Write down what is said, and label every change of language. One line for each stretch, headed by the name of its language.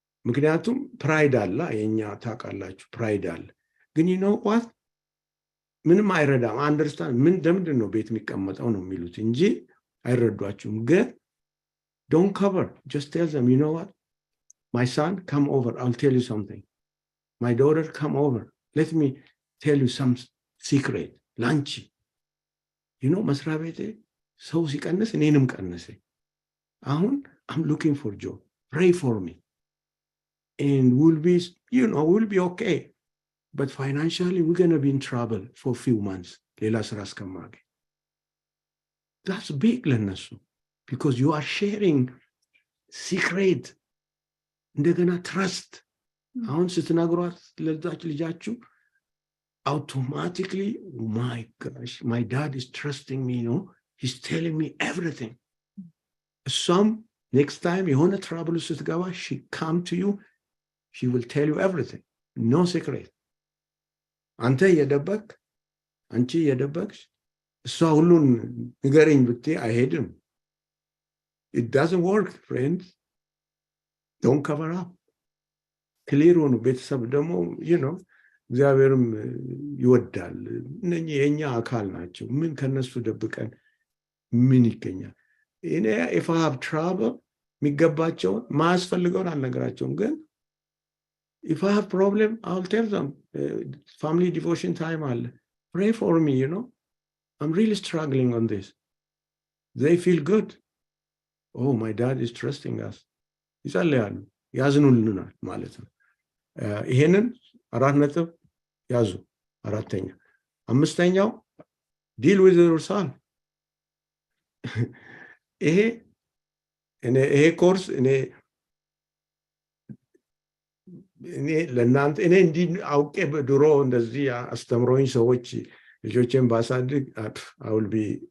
Amharic: ምክንያቱም ፕራይድ አለ፣ የኛ ታውቃላችሁ፣ ፕራይድ አለ። ግን what ምንም አይረዳም። አንደርስታንድ ለምንድን ነው ቤት የሚቀመጠው ነው የሚሉት እንጂ አይረዷችሁም። ግን
English: don't cover, just tell them, what, my son, come over, I'll tell you something. My daughter, come over, let me tell you some secret. lunch,
Amharic: መስሪያ ቤቴ ሰው ሲቀንስ እኔንም ቀነሰ።
English: አሁን I'm looking for job, pray for me, and we'll be okay, but financially we're going to be in trouble for a few months.
Amharic: ሌላ ስራ እስከማገኝ።
English: that's big
Amharic: ለነሱ፣
English: because you are sharing secret።
Amharic: እንደገና
English: trust።
Amharic: አሁን ስትነግሯት ለዛች ልጃችሁ
English: automatically, my gosh, my dad is trusting me, he's telling me everything. Some next time
Amharic: የሆነ trouble ስትገባ
English: she come to you, she will tell you everything, no secret።
Amharic: አንተ የደበቅ፣ አንቺ የደበቅሽ እሷ ሁሉን ንገረኝ ብትይ አይሄድም።
English: it doesn't work, friends። don't cover up።
Amharic: ክሊር ሆኑ። ቤተሰብ ደግሞ እግዚአብሔርም ይወዳል። እነኚህ የኛ አካል ናቸው። ምን ከነሱ ደብቀን ምን ይገኛል?
English: እኔ if I have trouble
Amharic: የሚገባቸውን ማያስፈልገውን አልነግራቸውም። ግን
English: if I have problem I'll tell them family devotion time
Amharic: አለ,
English: pray for me, I'm really struggling on this. They feel good. Oh, my dad is trusting us.
Amharic: ይጸልያሉ፣ ያዝኑልናል ማለት ነው። ይሄንን 4 ነጥብ ያዙ። 4ኛ። 5ኛው
English: deal with yourself።
Amharic: ይሄ ኮርስ እኔ ለእናንተ እንዲህ አውቄ በድሮ እንደዚህ አስተምሮኝ ሰዎች ልጆቼን ባሳድግ
English: I will be